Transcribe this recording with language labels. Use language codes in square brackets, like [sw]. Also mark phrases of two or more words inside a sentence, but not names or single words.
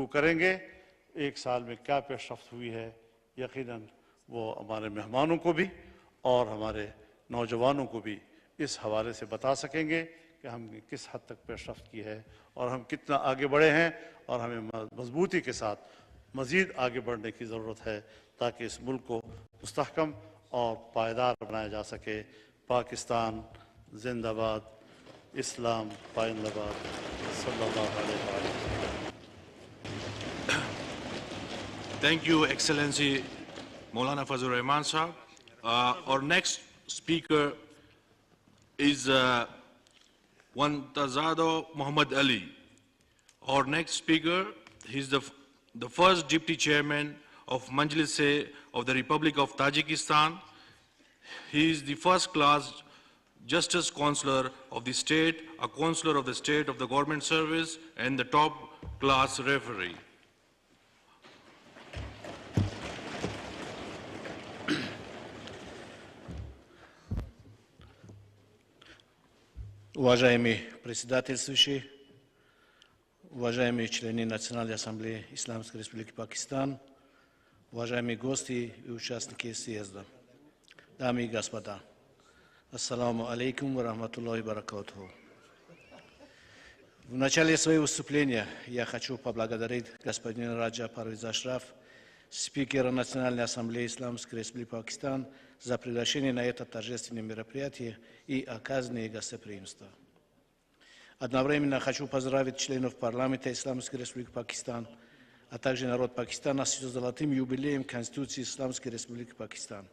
[ur] کریں گے، ایک سال میں کیا پیشرفت ہوئی ہے، یقیناً وہ ہمارے مہمانوں کو بھی اور ہمارے نوجوانوں کو بھی اس حوالے سے بتا سکیں گے کہ ہم نے کس حد تک پیشرفت کی ہے اور ہم کتنا آگے بڑھے ہیں، اور ہمیں مضبوطی کے ساتھ مزید آگے بڑھنے کی ضرورت ہے تاکہ اس ملک کو مستحکم اور پائیدار بنایا جا سکے. پاکستان زندہ باد، اسلام پائندہ باد. [ar] صلى الله عليه وسلم. [en] Thank you, Excellency Molana Fazal Rehman Sahab. Our next speaker is Wantazado Muhammad Ali. Our next speaker, he's the first Deputy Chairman of Majlis of the Republic of Tajikistan. He is the first class Justice Counselor of the state, a Counselor of the state of the government service, and the top class referee. [ru] Уважаемый председательствующий, уважаемые члены Национальной ассамблеи Исламской Республики Пакистан, уважаемые гости и участники съезда, дамы и господа, [ar] السلام عليكم ورحمة الله وبركاته. [ru] В начале своего выступления я хочу поблагодарить господина Раджа Парвиза Ашраф, спикера Национальной ассамблеи Исламской Республики Пакистан, за приглашение на это торжественное мероприятие и оказанное гостеприимство. Одновременно хочу поздравить членов парламента Исламской Республики Пакистан, а также народ Пакистана с золотым юбилеем Конституции Исламской Республики Пакистан.